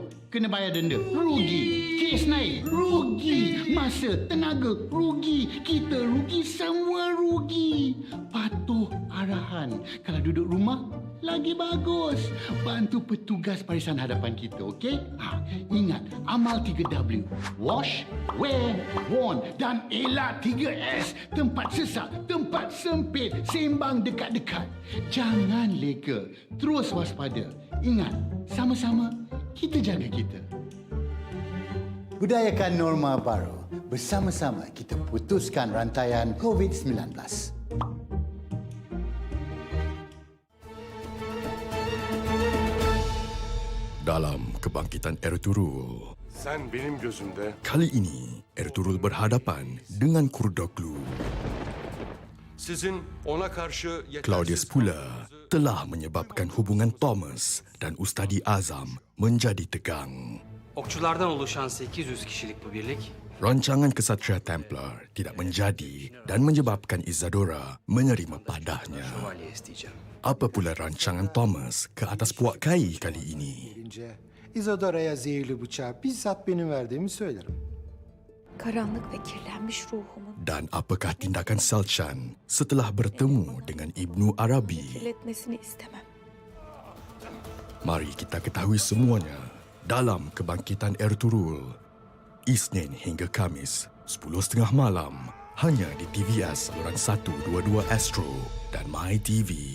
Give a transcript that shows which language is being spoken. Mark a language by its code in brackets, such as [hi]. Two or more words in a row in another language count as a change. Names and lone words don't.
[ms] Kena bayar denda, rugi. Kes naik, rugi. Masa, tenaga, rugi. Kita rugi, semua rugi. Patuh arahan. Kalau duduk rumah, lagi bagus. Bantu petugas barisan hadapan kita, okey? Ingat, amal 3W. [en] Wash, wear, warn [ms] dan elak 3S. Tempat sesak, tempat sempit, sembang dekat-dekat. Jangan leka, terus waspada. Ingat, sama-sama kita jaga kita. Budayakan norma baru. Bersama-sama kita putuskan rantaian COVID-19. Dalam kebangkitan Ertuğrul, [tr] Sen benim gözümde [ms] kali ini Ertuğrul berhadapan dengan Kurdoglu. [tr] sizin ona karşı [ms] Claudius pula telah menyebabkan hubungan Thomas dan Ustadi Azam menjadi tegang. [tr] Okçulardan oluşan 800 kişilik bu birlik [ms] Rancangan Kesatria Templar tidak menjadi dan menyebabkan Isadora menerima padahnya. [tr] şövalye isteyeceğim. [ms] Apa pula rancangan Thomas ke atas puak kai kali ini? [tr] Isadora'ya zehirli bıçağı bizzat benim verdiğimi söylerim. Karanlık ve kirlenmiş ruhumun [ms] Dan apakah tindakan Selcan setelah bertemu dengan Ibnu Arabi? [tr] kirletmesini istemem. [ms] Mari kita ketahui semuanya dalam Kebangkitan Ertuğrul. Isnin hingga Kamis, 10.30 malam, hanya di TVS saluran 122 Astro dan MyTV.